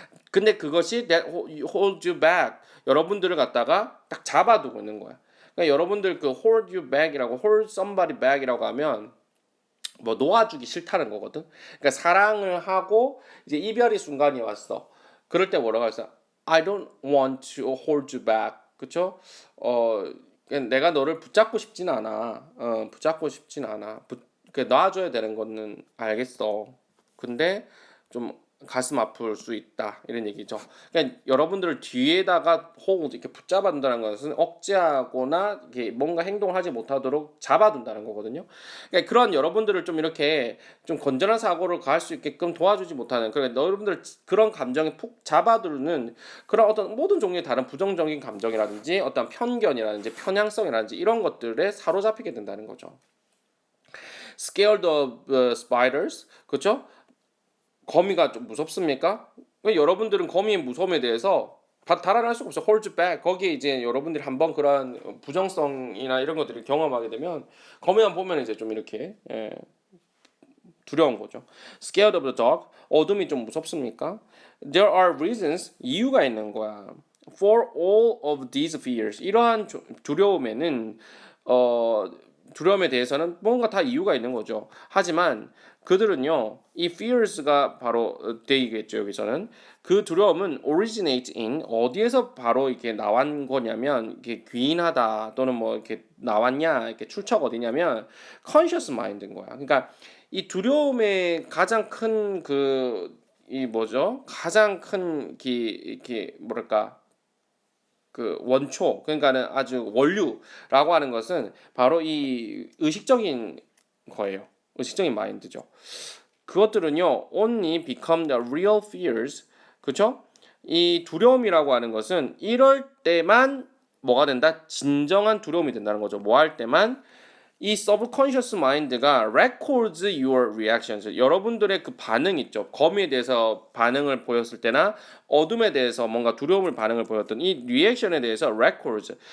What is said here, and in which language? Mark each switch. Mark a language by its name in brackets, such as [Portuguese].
[Korean] 근데 그것이 [English] that hold you back, [Korean] 여러분들을 갖다가 딱 잡아두고 있는 거야. 그러니까 여러분들 그 [English] hold you back [Korean] 이라고 [English] hold somebody back [Korean] 이라고 하면 뭐 놓아주기 싫다는 거거든. 그러니까 사랑을 하고 이제 이별의 순간이 왔어. 그럴 때 뭐라고 했어? [English] I don't want to hold you back. [Korean] 그쵸? 그냥 내가 너를 붙잡고 싶진 않아. 붙잡고 싶진 않아. 놔줘야 되는 거는 알겠어. 근데 좀 가슴 아플 수 있다 이런 얘기죠. 그러니까 여러분들을 뒤에다가 hold 이렇게 붙잡아둔다는 것은 억제하거나 이렇게 뭔가 행동을 하지 못하도록 잡아둔다는 거거든요. 그러니까 그런 여러분들을 좀 이렇게 좀 건전한 사고를 갈 수 있게끔 도와주지 못하는, 그러니까 여러분들 그런 감정에 푹 잡아두는 그런 어떤 모든 종류의 다른 부정적인 감정이라든지 어떤 편견이라든지 편향성이라든지 이런 것들에 사로잡히게 된다는 거죠. [English] Scared of spiders, [Korean] 그렇죠? 거미가 좀 무섭습니까? 여러분들은 거미의 무서움에 대해서 달아날 수가 없어. [English] hold you back. [Korean] 거기에 이제 여러분들이 한번 그런 부정성이나 이런 것들을 경험하게 되면 거미만 보면 이제 좀 이렇게 두려운 거죠. [English] Scared of the dark. [Korean] 어둠이 좀 무섭습니까? [English] There are reasons. [Korean] 이유가 있는 거야. [English] For all of these fears. [Korean] 이러한 두려움에는 두려움에 대해서는 뭔가 다 이유가 있는 거죠. 하지만 그들은요, 이 fears가 바로 되겠죠. 여기서는 그 두려움은 [English] originate in, [Korean] 어디에서 바로 이렇게 나온 거냐면 이게 귀인하다 또는 뭐 이렇게 나왔냐, 이렇게 출처가 어디냐면 [English] conscious mind [Korean] 인 거야. 그러니까 이 두려움의 가장 큰 이 뭐죠? 가장 큰 이렇게 뭐랄까? 그 원초, 그러니까는 아주 원류라고 하는 것은 바로 이 의식적인 거예요. 의식적인 마인드죠. 그것들은요, [English] only become the real fears. [Korean] 그쵸? 이 두려움이라고 하는 것은 이럴 때만 뭐가 된다? 진정한 두려움이 된다는 거죠. 뭐 할 때만? [English] 이 subconscious mind가 records your reactions. [Korean] 여러분들의 그 반응 있죠. 거미에 대해서 반응을 보였을 때나 어둠에 대해서 뭔가 두려움을 반응을 보였던 이 리액션에 대해서 records.